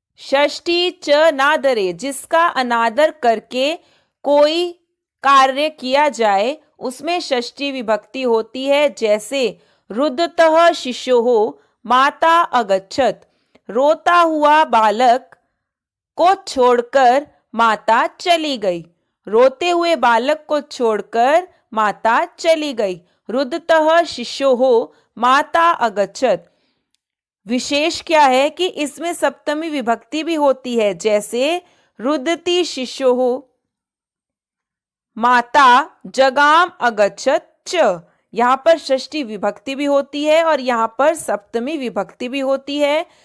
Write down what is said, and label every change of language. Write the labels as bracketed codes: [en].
[sa] षष्ठी च नादरे, [hi] जिसका अनादर करके कोई कार्य किया जाए उसमें षष्ठी विभक्ति होती है। जैसे [sa] रुदतः शिशोः माता अगच्छत, [hi] रोता हुआ बालक को छोड़कर माता चली गई। रोते हुए बालक को छोड़कर माता चली गई। [sa] रुदतः शिशोः माता अगच्छत। [hi] विशेष क्या है कि इसमें सप्तमी विभक्ति भी होती है। जैसे [sa] रुदती शिशोः माता जगाम अगच्छत च, [hi] यहाँ पर षष्ठी विभक्ति भी होती है और यहाँ पर सप्तमी विभक्ति भी होती है।